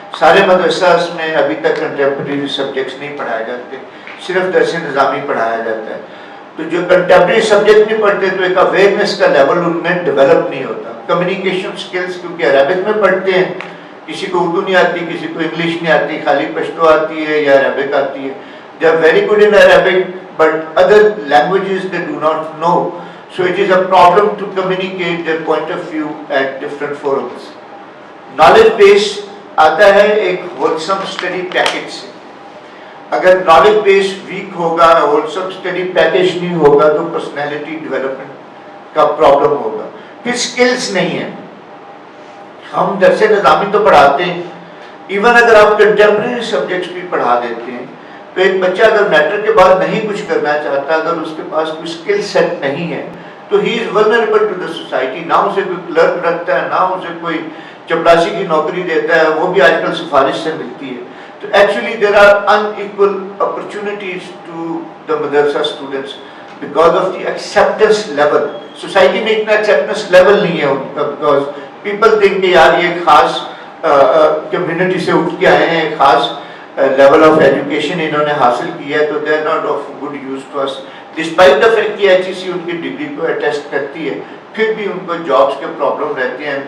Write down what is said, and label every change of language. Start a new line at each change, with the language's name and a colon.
Urdu: سارے مدرسہ میں ابھی تک کنٹمپریری سبجیکٹس نہیں پڑھائے جاتے, صرف درس نظامی پڑھایا جاتا ہے. تو جو کنٹمپریری سبجیکٹ نہیں پڑھتے تو ایک اویئرنیس کا لیول ان میں ڈیولپ نہیں ہوتا. کمیونیکیشن سکلز کیونکہ عربک میں پڑھتے ہیں, کسی کو اردو نہیں آتی, کسی کو انگلش نہیں آتی, خالی پشتو آتی ہے یا عربک آتی ہے.
English: They are very good in Arabic, but other languages they do not know. So it is a problem to communicate their point of view at different forums. Knowledge base
Urdu: آتا ہے ایک
English: wholesome study package
Urdu: سے. اگر knowledge base week ہوگا, wholesome study package نہیں ہوگا تو personality development کا پرابلم ہوگا. پھر سکلز نہیں ہیں. ہم درس نظامی تو پڑھاتے ہیں, ایون اگر آپ کنٹمپریری سبجیکٹس بھی پڑھا دیتے ہیں تو ایک بچہ اگر میٹرک کے بعد نہیں کچھ کرنا چاہتا, اگر اس کے پاس کوئی اسکل سیٹ نہیں ہے تو
English: He is vulnerable to the society.
Urdu: نہ اسے کوئی کلرک رکھتا ہے, نہ اسے کوئی چپڑاسی کی نوکری دیتا ہے, وہ بھی آج کل سفارش سے ملتی ہے.
English: So actually there are unequal opportunities to the madrasa students because of the acceptance level. Society
Urdu: میں اتنا acceptance level نہیں ہے ان کا,
English: because people think
Urdu: کہ یار یہ خاص کمیونٹی سے اٹھ کے آئے ہیں, خاص لیول آف ایجوکیشن انہوں نے حاصل کی ہے, تو
English: they are not of good use to us. Despite the fact
Urdu: کہ HEC ان کی ڈگری کو اٹیسٹ کرتی ہے, پھر بھی ان کو جابس کے پرابلم رہتے ہیں.